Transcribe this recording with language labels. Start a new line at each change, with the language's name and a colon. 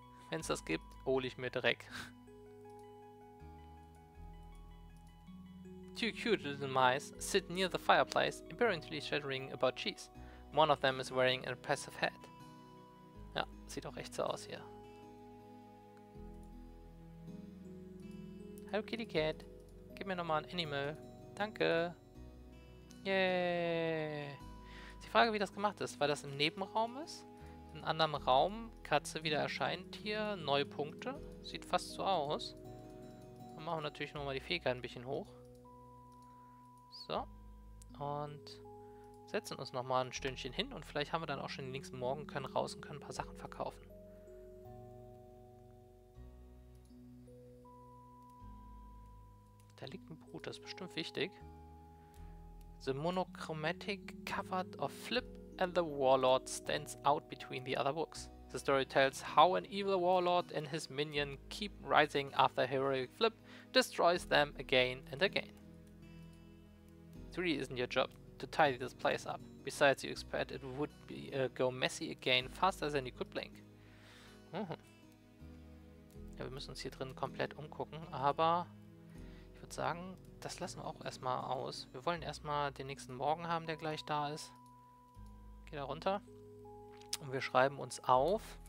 German: Wenn es das gibt, hole ich mir direkt.
English: Two cute little mice sit near the fireplace, apparently chattering about cheese. One of them is wearing an impressive hat.
German: Ja, sieht auch echt so aus hier. Hallo Kitty Cat. Gib mir nochmal ein Animal. Danke. Yay. Die Frage, wie das gemacht ist. Weil das im Nebenraum ist. In einem anderen Raum. Katze wieder erscheint hier. Neue Punkte. Sieht fast so aus. Dann machen wir natürlich nochmal die Fähigkeit ein bisschen hoch. So. Und setzen uns nochmal ein Stündchen hin. Und vielleicht haben wir dann auch schon den nächsten Morgen, können raus und können ein paar Sachen verkaufen. Da liegt ein Brut, das ist bestimmt wichtig.
English: The monochromatic covered of flip and the warlord stands out between the other books. The story tells how an evil warlord and his minion keep rising after a heroic flip destroys them again and again. It really isn't your job to tidy this place up. Besides, you expect it would go messy again faster than you could blink.
German: Ja, wir müssen uns hier drin komplett umgucken, aber ich würde sagen, das lassen wir auch erstmal aus. Wir wollen erstmal den nächsten Morgen haben, der gleich da ist. Geh da runter. Und wir schreiben uns auf.